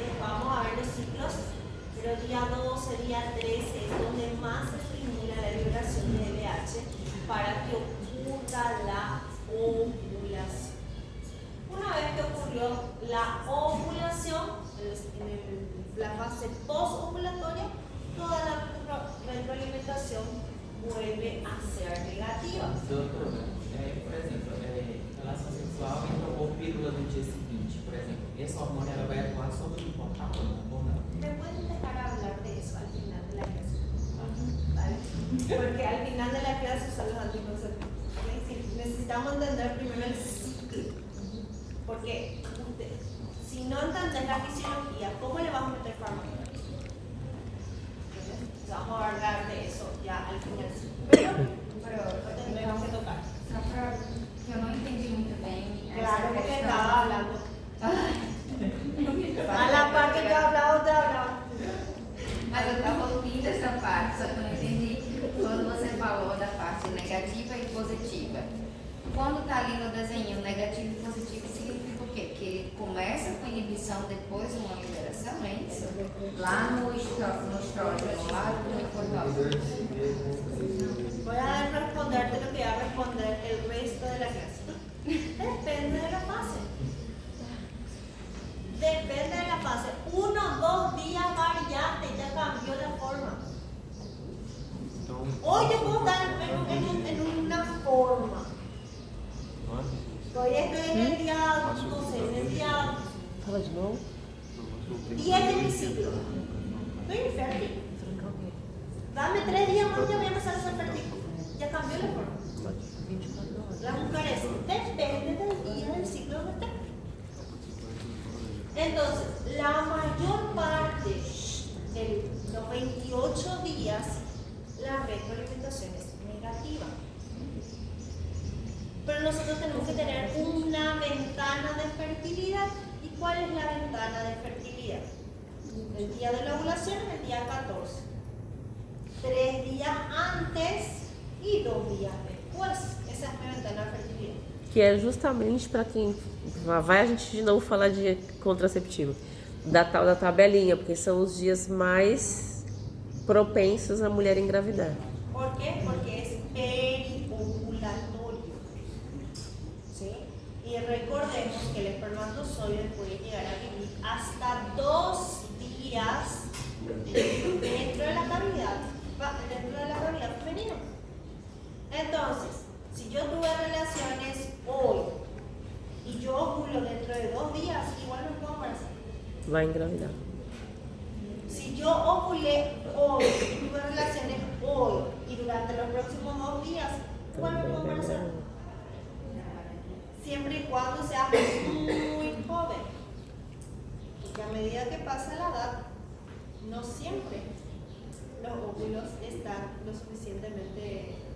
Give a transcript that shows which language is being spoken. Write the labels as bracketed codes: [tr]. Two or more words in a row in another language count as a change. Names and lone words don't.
[es] Vamos a ver los ciclos, pero día 12, día 13 es donde más se estimula la liberación de LDH para que ocurra la ovulación. Una vez que ocurrió la ovulación, en la fase postovulatoria, toda la retroalimentación vuelve a ser negativa. [pt] Doutora, por exemplo, relação sexual ou pílula no dia seguinte, por exemplo, esse hormônio ela vai atuar sobre o hipotálamo ou não? [es] ¿Me pueden dejar hablar de eso al final de la clase? ¿Vale? Porque al final de la clase son los anticonceptivos. ¿Okay? Necesitamos entender primero el ciclo. Porque si no entendés la fisiología, ¿cómo le vas a meter fármaco? Vamos a hablar de eso ya al final. Pero tenemos que tocar. [pt] Só para que eu não entendi muito bem. [es] Claro, porque [pt] questão. [es] estaba hablando. A la par que yo hablaba, usted hablaba. [pt] Mas eu estava ouvindo essa parte, só que eu não entendi quando você falou da parte negativa e positiva. Quando está ali no desenho negativo e positivo, significa o quê? Que ele começa com inibição, depois uma liberação, é isso? Lá no estrógeno, lá no hipotálamo. [es] Voy a responderte lo que va a responder el resto de la clase. Depende de la fase. Depende de la fase. 1 o 2 días variante, ya cambió la forma. Hoy yo puedo estar en una forma. Hoy estoy en el día, no sé, en el día [pt] Fala de novo. [es] 10 de mi ciclo. Estoy infértil. Dame 3 días más y ya voy a empezar a ser fértil. Ya cambió la forma. Las mujeres depende del día del ciclo que estén. Entonces, la mayor parte de los 28 días, la retroalimentación es negativa. Pero nosotros tenemos que tener una ventana de fertilidad. ¿Y cuál es la ventana de fertilidad? El día de la ovulación es el día 14. 3 días antes y 2 días después. [pt] Essa é a minha ventana de fertilidade. Que é justamente para quem vai a gente de novo falar de contraceptivo, da tal da tabelinha, porque são os dias mais propensos a mulher engravidar. [es] ¿Por qué? Porque es periovulatorio. ¿Sí? Y recordemos que el espermatozoide puede llegar a vivir hasta 2 días dentro de la cavidad femenina. Entonces, si yo tuve relaciones hoy y yo ovulo dentro de 2 días, igual no puedo embarazar. [pt] Vai engravidar. [es] Si yo ovulé hoy y tuve relaciones hoy y durante los próximos 2 días, igual me puedo embarazar. Siempre y cuando sea muy joven. Porque a medida que pasa la edad, no siempre los óvulos están lo suficientemente